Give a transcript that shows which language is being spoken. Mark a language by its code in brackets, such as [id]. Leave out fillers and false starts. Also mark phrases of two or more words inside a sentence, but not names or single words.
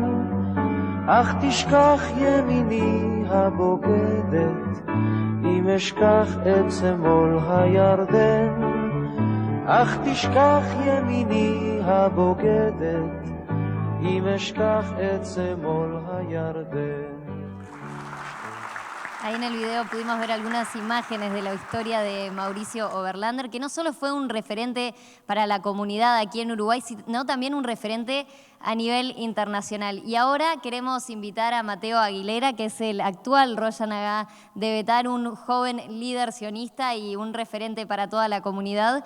[he] אך תשכח ימיני הבוגדת, אם אשכח את שמאל הירדן. אך תשכח ימיני הבוגדת, אם אשכח את שמאל הירדן. [es] Ahí en el video pudimos ver algunas imágenes de la historia de Mauricio Oberlander, que no solo fue un referente para la comunidad aquí en Uruguay, sino también un referente a nivel internacional. Y ahora queremos invitar a Mateo Aguilera, que es el actual [he] ראש הנהגה [es] de Betar, un joven líder sionista y un referente para toda la comunidad.